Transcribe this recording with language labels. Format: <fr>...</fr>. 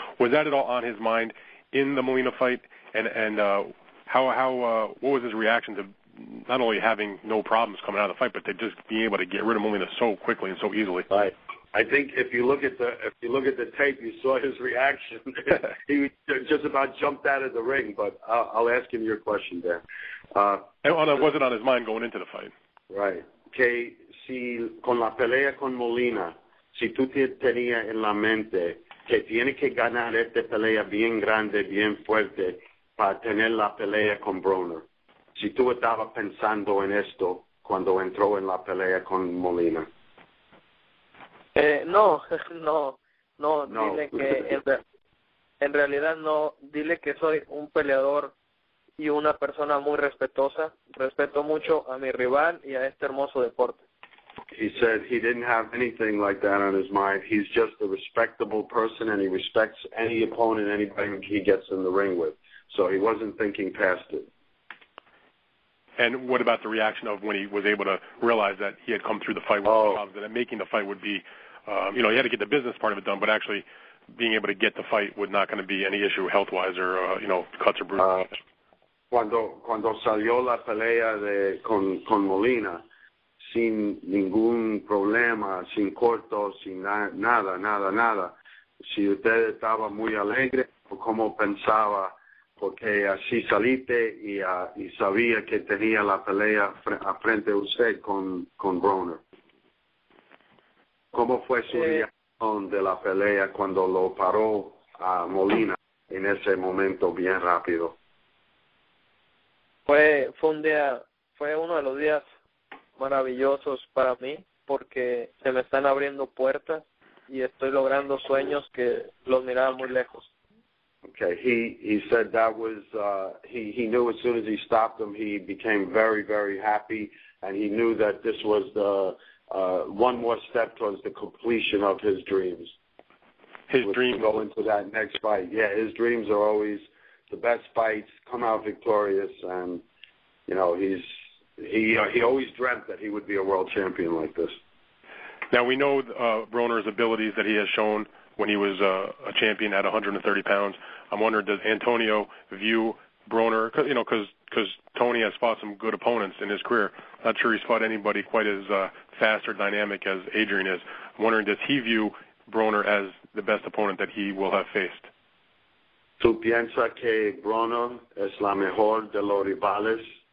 <en>Was that at all on his mind in the Molina fight? And how what was his reaction to not only having no problems coming out of the fight, but to just being able to get rid of Molina so quickly and so easily? Right. I think if you look at the tape, you saw his reaction. He just about jumped out of the ring. But I'll ask him your question there. Was it on his mind going into the fight? Right.</en> <es>Que si con la pelea con Molina, si tú tenías en la mente que tiene que ganar esta pelea bien grande, bien fuerte para tener la pelea con Broner. Si tú estabas pensando en esto cuando entró en la pelea con Molina. No, dile que en realidad no, dile que soy un peleador y una persona muy respetuosa, respeto mucho a mi rival y a este hermoso deporte.</es> <en>He said he didn't have anything like that on his mind. He's just a respectable person and he respects any opponent, anybody he gets in the ring with. So he wasn't thinking past it. And what about the reaction of when he was able to realize that he had come through the fight with problems, that making the fight would be, he had to get the business part of it done, but actually being able to get the fight was not going to be any issue health-wise or, cuts or bruises?</en> <es>Cuando salió la pelea con Molina, sin ningún problema, sin cortos, sin nada. Si usted estaba muy alegre, ¿cómo pensaba? Porque así saliste y sabía que tenía la pelea frente a usted con Broner. ¿Cómo fue su reacción de la pelea cuando lo paró a Molina en ese momento bien rápido? Fue uno de los días maravillosos para mí porque se me están abriendo puertas y estoy logrando sueños que los miraba muy lejos.</es> <en>Okay, he said that was he knew as soon as he stopped him, he became very, very happy, and he knew that this was the one more step towards the completion of his dreams. His dreams go into that next fight. Yeah, his dreams are always the best fights, come out victorious, and he always dreamt that he would be a world champion like this. Now we know Broner's abilities that he has shown when he was a champion at 130 pounds. I'm wondering, does Antonio view Broner, because Tony has fought some good opponents in his career. Not sure he's fought anybody quite as fast or dynamic as Adrien is. I'm wondering, does he view Broner as the best opponent that he will have faced?</en> <es>¿Tú piensas que Broner es la mejor de los rivales?</es>